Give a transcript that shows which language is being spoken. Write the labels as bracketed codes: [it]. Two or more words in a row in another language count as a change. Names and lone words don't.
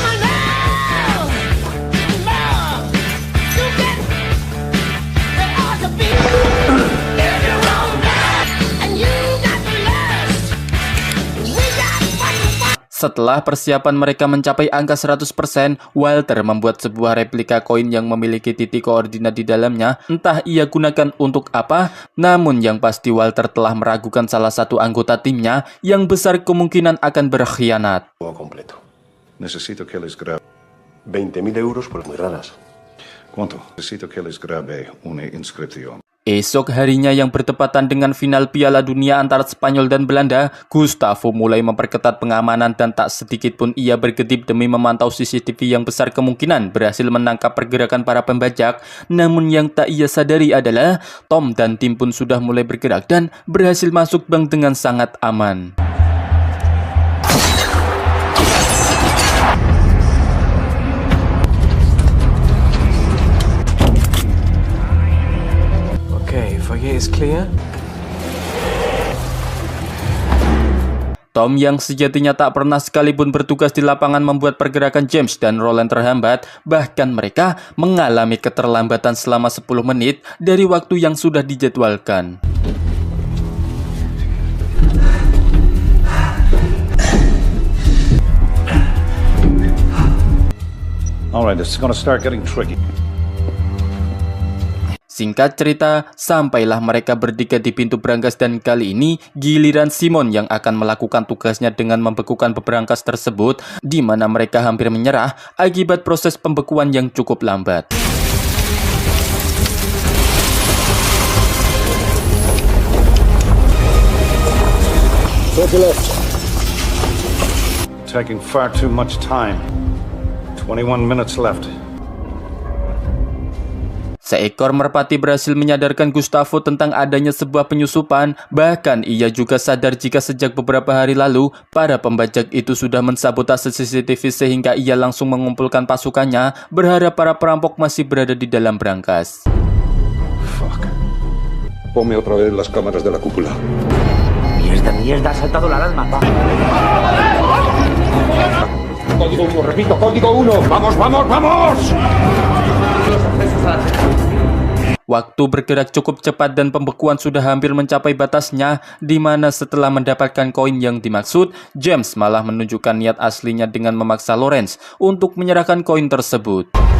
[id] Setelah persiapan mereka mencapai angka 100%, Walter membuat sebuah replika koin yang memiliki titik koordinat di dalamnya. Entah ia gunakan untuk apa, namun yang pasti Walter telah meragukan salah satu anggota timnya yang besar kemungkinan akan berkhianat. [es] Completo. Necesito que les grabe. 20.000 euros por muy raras. ¿Cuánto? Necesito que les grabe una inscripción. [id] Esok harinya yang bertepatan dengan final Piala Dunia antara Spanyol dan Belanda, Gustavo mulai memperketat pengamanan dan tak sedikit pun ia berkedip demi memantau CCTV yang besar kemungkinan berhasil menangkap pergerakan para pembajak. Namun yang tak ia sadari adalah Tom dan tim pun sudah mulai bergerak dan berhasil masuk bank dengan sangat aman. [en] Foyer is clear. [id] Tom yang sejatinya tak pernah sekalipun bertugas di lapangan membuat pergerakan James dan Roland terhambat, bahkan mereka mengalami keterlambatan selama 10 menit dari waktu yang sudah dijadwalkan. [en] Alright, this is gonna start getting tricky. [id] Singkat cerita, sampailah mereka bertiga di pintu berangkas dan kali ini giliran Simon yang akan melakukan tugasnya dengan membekukan berangkas tersebut, di mana mereka hampir menyerah akibat proses pembekuan yang cukup lambat. [en] Taking far too much time. 21 minutes left. [id] Seekor merpati berhasil menyadarkan Gustavo tentang adanya sebuah penyusupan. Bahkan ia juga sadar jika sejak beberapa hari lalu para pembajak itu sudah mensabotase CCTV sehingga ia langsung mengumpulkan pasukannya berharap para perampok masih berada di dalam brankas. [en] Fuck. [es] Ponme otra vez las cámaras de la cúpula. Mierda, ha saltado la alarma. Código 1, repito, código 1. ¡Vamos, vamos, vamos! [id] Waktu bergerak cukup cepat dan pembekuan sudah hampir mencapai batasnya, di mana setelah mendapatkan koin yang dimaksud, James malah menunjukkan niat aslinya dengan memaksa Lawrence untuk menyerahkan koin tersebut.